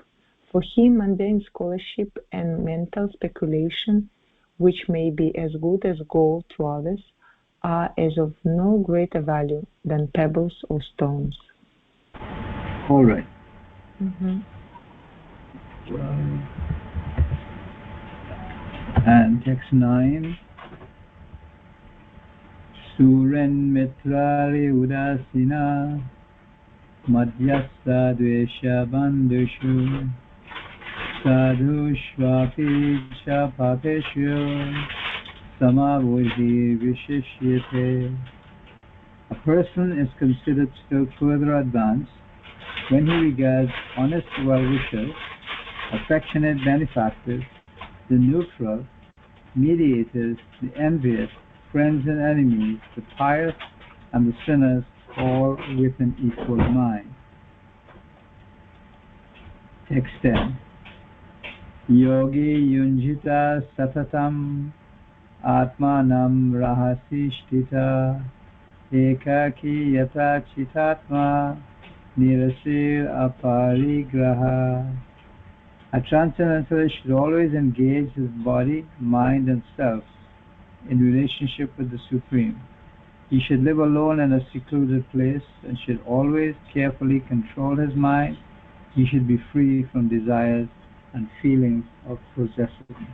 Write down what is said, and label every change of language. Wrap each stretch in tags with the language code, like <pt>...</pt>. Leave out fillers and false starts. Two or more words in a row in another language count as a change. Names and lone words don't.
<en>For him, mundane scholarship and mental speculation, which may be as good as gold to others, are as of no greater value than pebbles or stones. All right. And text 9.</en> <sa>Suren mitrari udasina madhyastha dvesha bandhushu sadhu shvapi cha papeshu samavujhi vishishyate.</sa> <en>A person is considered still further advanced when he regards honest well-wishers, affectionate benefactors, the neutral, mediators, the envious, friends and enemies, the pious and the sinners, all with an equal mind. Text 10.</en> <sa>Yogi yunjita satatam atmanam rahasi shtita ekaki yata chitatma nirasir aparigraha.</sa> <en>A transcendentalist should always engage his body, mind, and self in relationship with the Supreme. He should live alone in a secluded place and should always carefully control his mind. He should be free from desires and feelings of possessiveness.</en>